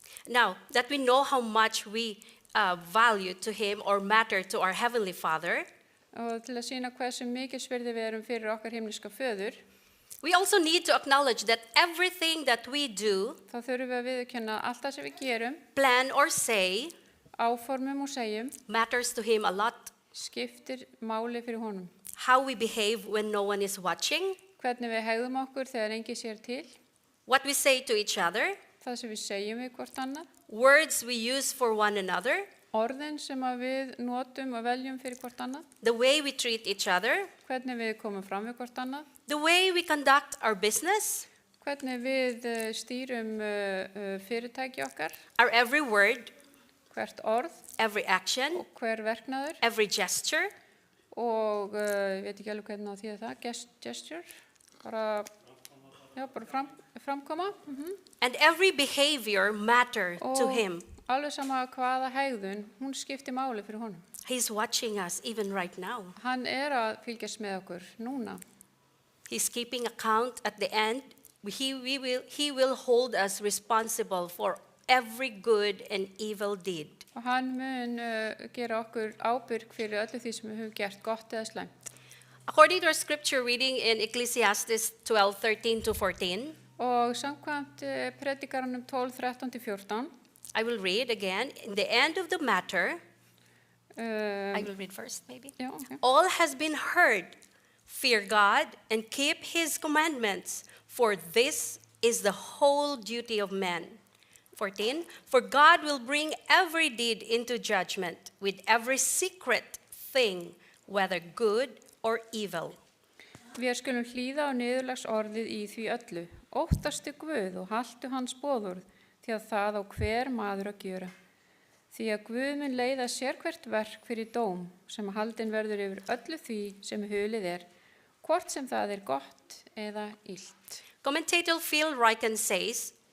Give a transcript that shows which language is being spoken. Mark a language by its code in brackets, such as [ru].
[en] Now, that we know how much we value to Him or matter to our Heavenly Father, [is] Og til að sýna hversu mikils virði við erum fyrir okkar himniska föður, [en] we also need to acknowledge that everything that we do, [is] þá þurfum við að viðurkenna allt það sem við gerum, [en] plan or say, [is] áformum og segjum, [en] matters to Him a lot. [is] skiptir máli fyrir honum. [en] How we behave when no one is watching, [is] Hvernig við hegðum okkur þegar engi sér til, [en] what we say to each other, [is] það sem við segjum við hvort annað, [en] words we use for one another, [is] orðin sem að við notum og veljum fyrir hvort annað, [en] the way we treat each other, [is] hvernig við komum fram við hvort annað, [en] the way we conduct our business, [is] hvernig við stýrum fyrirtæki okkar, [en] our every word, [is] hvert orð [en] every action, [is] og hver verknaður [en] every gesture, [is] og ég veit ekki alveg hvernig á því það, gesture, bara Já, bara framkoma. [en] And every behavior mattered to [is] Og [en] him. [is] alveg sama hvaða hegðun, hún skiptir máli fyrir honum. [en] He's watching us even right now. [is] Hann að fylgjast með okkur núna. [en] He's keeping account at the end. He will hold us responsible for every good and evil deed. [is] Og hann mun gera okkur ábyrg fyrir öllu því sem við höfum gert, gott eða slæmt. [en] According to our scripture reading in Ecclesiastes 12:13-14, [is] Og samkvæmt predikaranum 12:13-14, [en] I will read again. In the end of the matter, I um, will read first maybe. [is] já, okay. [en] All has been heard. Fear God and keep his commandments, for this is the whole duty of man. 14, for God will bring every deed into judgment with every secret thing, whether good or evil. [is] Við skulum hlýða á niðurlagsorðið í því öllu. Óttastu Guð og haltu hans boðorð, því að það á hver maður að gjöra. Því að Guð mun leiða sérhvert verk fyrir dóm, sem haldin verður yfir öllu því sem hulið hvort sem það gott eða illt. [en] Commentator Phil Ryken says,